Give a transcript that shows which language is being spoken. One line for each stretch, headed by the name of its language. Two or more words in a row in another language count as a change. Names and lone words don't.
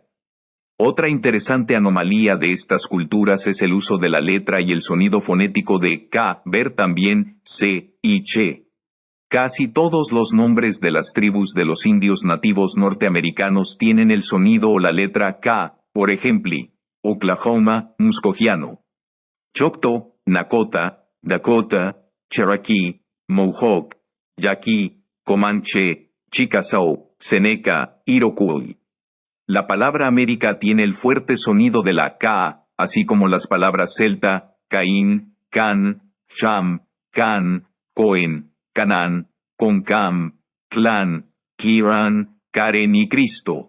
Spanish: Otra interesante anomalía de estas culturas es el uso de la letra y el sonido fonético de K, ver también C y Che. Casi todos los nombres de las tribus de los indios nativos norteamericanos tienen el sonido o la letra K, por ejemplo, Oklahoma, Muskogeano. Choctaw, Nakota, Dakota, Cherokee, Mohawk, Yaqui, Comanche, Chickasaw, Seneca, Iroquois. La palabra América tiene el fuerte sonido de la K, así como las palabras celta, Caín, Can, Sham, Can, Cohen, Canán, Concam, Clan, Kiran, Karen y Cristo.